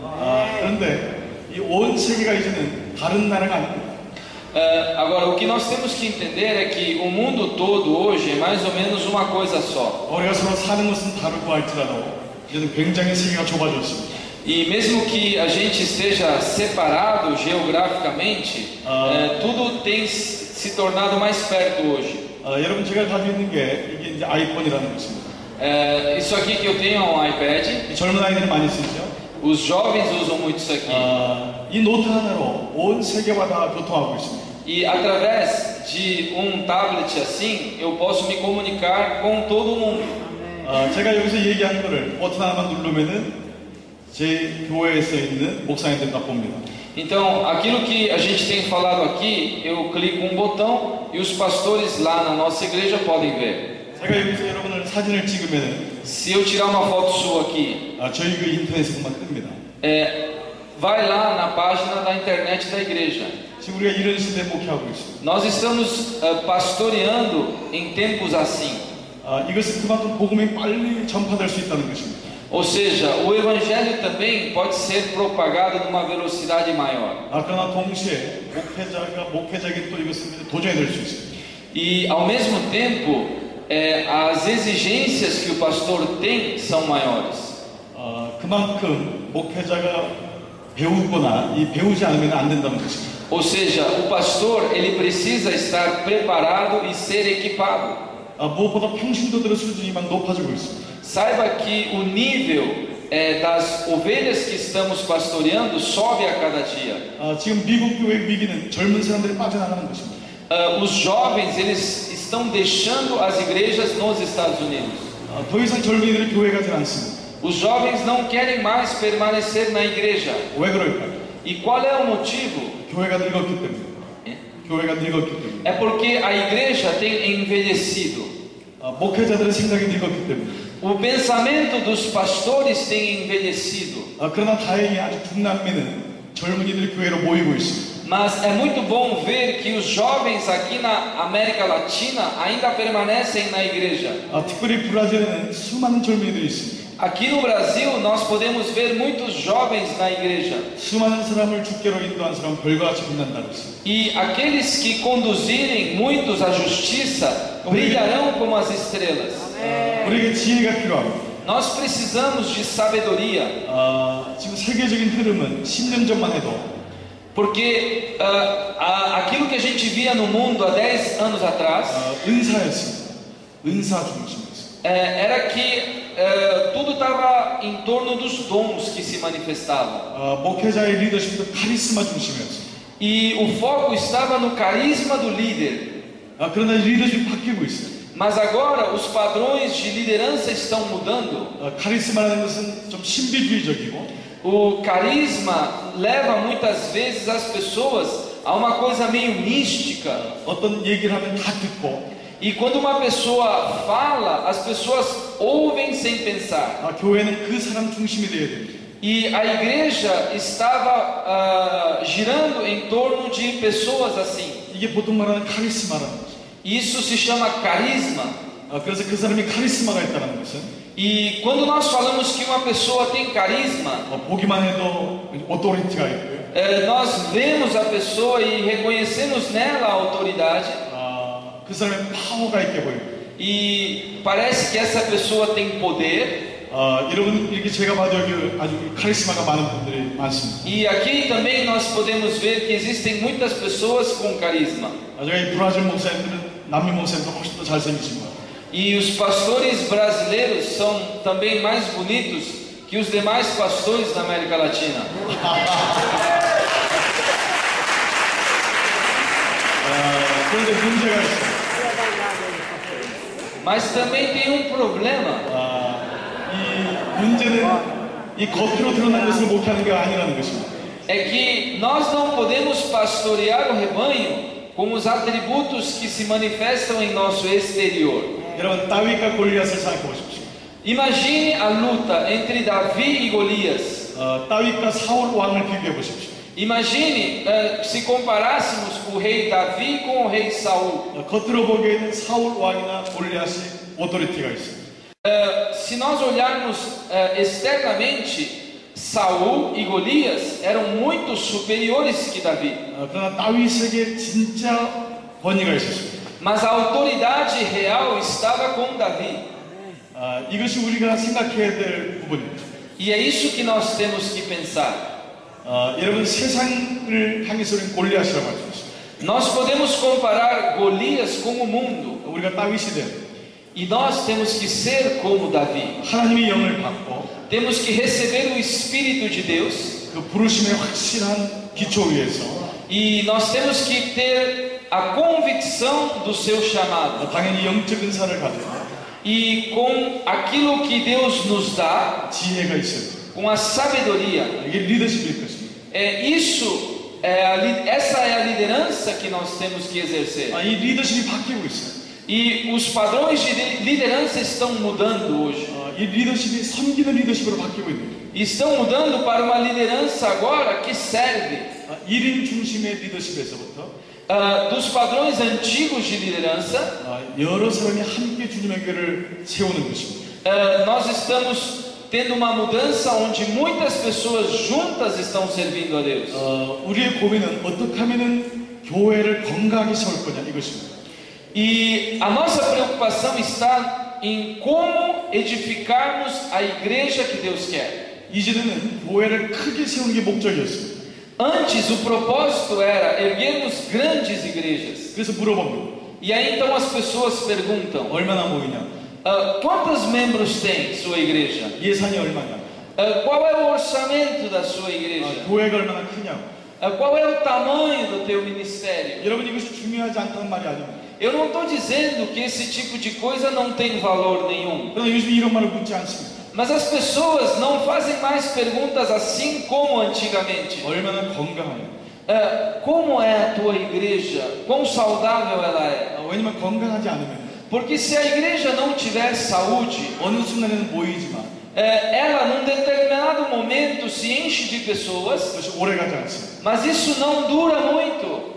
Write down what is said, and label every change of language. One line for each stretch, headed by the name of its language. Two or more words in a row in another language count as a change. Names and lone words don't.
Korean: 그런데 이 온 세계가 이제는 다른 나라가 아닙니다.
Portuguese: Agora, o que nós temos que entender é que o mundo todo hoje é mais ou menos uma coisa só.
Korean: 우리가 서로 사는 것은 다르고 할지라도 이제는 굉장히 세계가 좁아졌습니다.
Portuguese: E mesmo que a gente esteja separado geograficamente, tudo tem se tornado mais perto hoje.
Korean: 여러분 제가 가지고 있는 게 이게 이제 아이폰이라는 것입니다.
Portuguese: Isso aqui que eu tenho é um iPad.
Korean: 젊은 아이들이 많이 쓰죠.
Portuguese: Os jovens usam muito isso aqui.
Korean: 이 노트 하나로 온 세계와 다 교통하고 있습니다.
Portuguese: E através de tablet assim, eu posso me comunicar com todo mundo.
Korean: 제가 여기서 얘기한 거를 버튼 하나만 누르면은 제 교회에서 있는 목사님들 다 봅니다.
Portuguese: Então, aquilo que a gente tem falado aqui, eu clico um botão e os pastores lá na nossa igreja podem ver.
Korean: 제가 여기서 여러분을 사진을 찍으면은
Portuguese: Se eu tirar uma foto sua aqui,
Korean: 저희 그 인터넷에만 뜹니다.
Portuguese: vai lá na página da internet da igreja.
Korean: 지금 우리가 이런 시대에 목회하고 있습니다.
Portuguese: Nós estamos pastoreando em tempos assim.
Korean: 이것은 그만큼 복음이 빨리 전파될 수 있다는 것입니다.
Portuguese: Ou seja, o evangelho também pode ser propagado numa velocidade maior.
Korean: 그러나 동시에 목회자에게 또 이것은 도전이 될 수 있어요.
Portuguese: E ao mesmo tempo, as exigências que o pastor tem são maiores.
Korean: 그만큼 목회자가 배우거나 배우지 않으면 안 된다는 것입니다.
Portuguese: Ou seja, o pastor ele precisa estar preparado e ser equipado.
Korean: 무엇보다 평신도들의 수준이만 높아지고 있습니다.
Portuguese: Saiba que o nível das ovelhas que estamos pastoreando sobe a cada dia.
Korean: 지금 미국 교회 위기는 젊은 사람들이 빠져나가는 것입니다.
Portuguese: Os jovens eles estão deixando as igrejas nos Estados Unidos.
Korean: 더 이상 젊은이들이 교회 가지 않습니다.
Portuguese: Os jovens não querem mais permanecer na igreja.
Korean: 왜 그럴까요?
Portuguese: E qual é o motivo?
Korean: 교회가 늙었기 때문에. 교회가 늙었기 때문에.
Portuguese: É porque a igreja tem envelhecido.
Korean: 목회자들의 생각이 늙었기 때문에.
Portuguese: O pensamento dos pastores tem envelhecido.
Korean: 그러나 다행히 아주 중남미는 젊은이들이 교회로 모이고 있습니다.
Portuguese: Mas é muito bom ver que os jovens aqui na América Latina ainda permanecem na igreja.
Korean: 특별히 브라질에는 수많은 젊은이들이 있습니다.
Portuguese: Aqui no Brasil nós podemos ver muitos jovens na igreja.
Korean: 수많은 사람을 주께로 인도한 사람 별과 같이 빛난다고 했습니다.
Portuguese: E aqueles que conduzirem muitos à justiça brilharão como as estrelas.
Korean: 우리에게 지혜가 필요합니다.
Portuguese: Nós precisamos de sabedoria.
Korean: 지금 세계적인 흐름은 10년 전만 해도
Portuguese: Porque aquilo que a gente via no mundo há 10 anos atrás
Korean: 은사였습니다. 은사 중심이었습니다.
Portuguese: era que tudo estava em torno dos dons que se manifestavam.
Korean: 목회자의 리더십도 카리스마 중심이었습니다.
Portuguese: E o foco estava no carisma do líder.
Korean: 그러나 리더십이 바뀌고 있어요.
Portuguese: Mas agora os padrões de liderança estão mudando.
Korean: 카리스마라는 것은 좀 신비주의적이고
Portuguese: O carisma leva muitas vezes as pessoas a uma coisa meio mística.
Korean: 어떤 얘기를 하면 다 듣고
Portuguese: E quando uma pessoa fala, as pessoas ouvem sem pensar.
Korean: 교회는 그 사람 중심이 되어야 됩니다.
Portuguese: E a igreja estava girando em torno de pessoas assim.
Korean: 이게 보통 말하는 카리스마라는 거죠.
Portuguese: Isso se chama carisma.
Korean: 그래서 그 사람이 카리스마가 있다는 것은
Portuguese: E quando nós falamos que uma pessoa tem carisma,
Korean: 보기만 해도 오토리티가 있고요.
Portuguese: nós vemos a pessoa e reconhecemos nela a autoridade.
Korean: 그 사람의 파워가 있게 보여요.
Portuguese: E parece que essa pessoa tem poder.
Korean: 여러분 이렇게 제가 봐도 여기 아주 카리스마가 많은 분들이 많습니다.
Portuguese: E aqui também nós podemos ver que existem muitas pessoas com carisma.
Korean: 제가 이 브라질 목사님들은 남미 목사님보다 훨씬 더 잘생기신 것 같아요.
Portuguese: E os pastores brasileiros são também mais bonitos que os demais pastores da América Latina.
Korean: 그런데 문제가 있어요.
Portuguese: Mas também tem um problema.
Korean: 이 문제는 이 겉으로 드러난 것을 목회하는 게 아니라는 것입니다.
Portuguese: É que nós não podemos pastorear o rebanho com os atributos que se manifestam em nosso exterior.
Korean: 여러분 다윗과 골리앗을 생각해 보십시오.
Portuguese: Imagine a luta entre Davi e Golias.
Korean: 다윗과 사울 왕을 비교해 보십시오.
Portuguese: Imagine se comparássemos o rei Davi com o rei Saul.
Korean: 겉으로 보기에는 사울 왕이나 골리앗이 오토리티가 있습니다.
Portuguese: Se nós olharmos externamente, Saul e Golias eram muito superiores que Davi.
Korean: 그러나 다윗에게 진짜 권위가 있었습니다.
Portuguese: Mas a autoridade real estava com Davi.
Korean: 이것이 우리가 생각해야 될 부분입니다.
Portuguese: E é isso que nós temos que pensar.
Korean: 여러분 세상을 향해서 우리는 골리앗이라고 할 수 있습니다.
Portuguese: Nós podemos comparar Golias com o mundo.
Korean: 우리가 다윗이 된
Portuguese: E nós temos que ser como Davi.
Korean: 하나님의 영을 받고
Portuguese: Temos que receber o Espírito de Deus.
Korean: 그 부르심의 확실한 기초 위에서
Portuguese: E nós temos que ter a convicção do seu chamado.
Korean: 당연히 영적 은사를 가지고
Portuguese: E com aquilo que Deus nos dá,
Korean: 지혜가 있어요.
Portuguese: com a sabedoria.
Korean: 이게 리더십일 것입니다.
Portuguese: Essa é a liderança que nós temos que exercer.
Korean: 이 리더십이 바뀌고 있어요.
Portuguese: E os padrões de liderança estão mudando hoje.
Korean: 이 리더십이 섬기는 리더십으로 바뀌고 있는 거예요.
Portuguese: Estão mudando para uma liderança agora que serve.
Korean: 1인 중심의 리더십에서부터
Portuguese: Dos padrões antigos de liderança,
Korean: 여러 사람이 함께 주님의 교회를 세우는 것입니다.
Portuguese: nós estamos tendo uma mudança onde muitas pessoas juntas estão servindo a Deus.
Korean: 우리의 고민은 어떻게 하면은 교회를 건강하게 세울 거냐 이것입니다.
Portuguese: E a nossa preocupação está em como edificarmos a igreja que Deus quer.
Korean: 이전에는 교회를 크게 세우는 게 목적이었습니다.
Portuguese: Antes o propósito era erguermos grandes igrejas.
Korean: 그래서 물어봅니다.
Portuguese: E aí então as pessoas perguntam:
Korean: 얼마나 모이냐?
Portuguese: quantos membros tem sua igreja?
Korean: 예산이 얼마냐?
Portuguese: Qual é o orçamento da sua igreja?
Korean: 교회가 얼마나 크냐?
Portuguese: Qual é o tamanho do teu ministério?
Korean: 여러분 이것이 중요하지 않다는 말이 아닙니다.
Portuguese: Eu não estou dizendo que esse tipo de coisa não tem valor nenhum.
Korean: 그러나 요즘 이런 말을 묻지 않습니다.
Portuguese: Mas as pessoas não fazem mais perguntas assim como antigamente.
Korean: 얼마나 건강하냐?
Portuguese: Como é a tua igreja? Quão saudável ela é?
Korean: 왜냐면 건강하지 않으면
Portuguese: Porque se a igreja não tiver saúde,
Korean: 어느 순간에는 모이지만
Portuguese: ela num determinado momento se enche de pessoas,
Korean: 그것이 오래가지 않습니다.
Portuguese: mas isso não dura muito.